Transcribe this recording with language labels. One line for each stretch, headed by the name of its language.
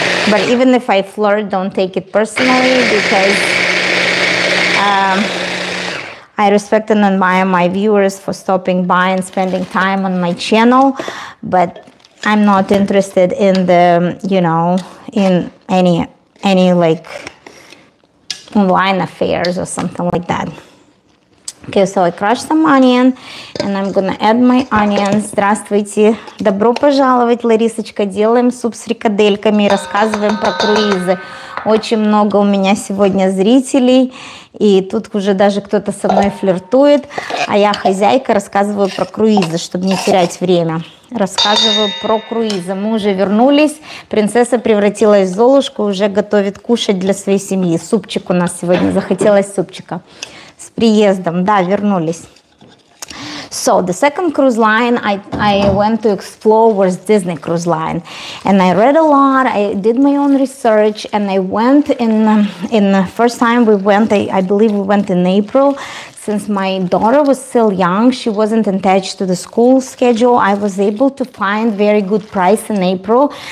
English: But even if I flirt, don't take it personally, because I respect and admire my viewers for stopping by and spending time on my channel, but I'm not interested in the, in any like online affairs or something like that. Okay, so I crushed some onion, and I'm gonna add my onions.
Russian: Здравствуйте. Добро пожаловать, Ларисочка. Делаем суп с фрикадельками и рассказываем про круизы. Очень много у меня сегодня зрителей, и тут уже даже кто-то со мной флиртует, а я хозяйка, рассказываю про круизы, чтобы не терять время. Рассказываю про круизы. Мы уже вернулись. Принцесса превратилась в Золушку, уже готовит кушать для своей семьи. Супчик у нас сегодня, захотелось супчика. С приездом, да, вернулись.
English: So the second cruise line I went to explore was Disney Cruise Line, and I read a lot. I did my own research, and I went in the first time we went. I believe we went in April. Since my daughter was still young, she wasn't attached to the school schedule, I was able to find very good price in April.